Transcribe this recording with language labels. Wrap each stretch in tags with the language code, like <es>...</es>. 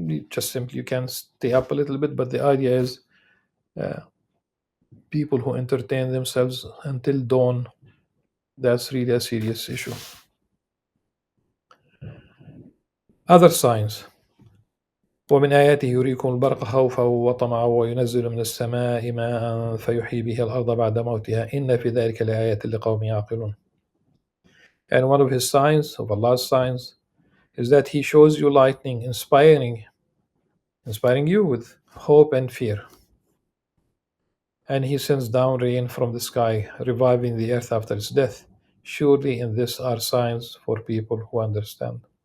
<en>Just simply you can stay up a little bit, but the idea is uh, people who entertain themselves until dawn, that's really a serious issue. Other signs.</en> <ar>ومن آياته يريكم البرق خوفا وطمعا وينزل من السماء ماء فيحيي به الأرض بعد موتها إن في ذلك لآيات لقوم يعقلون.</ar> <en>And one of his signs, of Allah's signs, is that He shows you lightning, inspiring you with hope and fear. And He sends down rain from the sky, reviving the earth after its death. Surely in this are signs for people who understand.</en>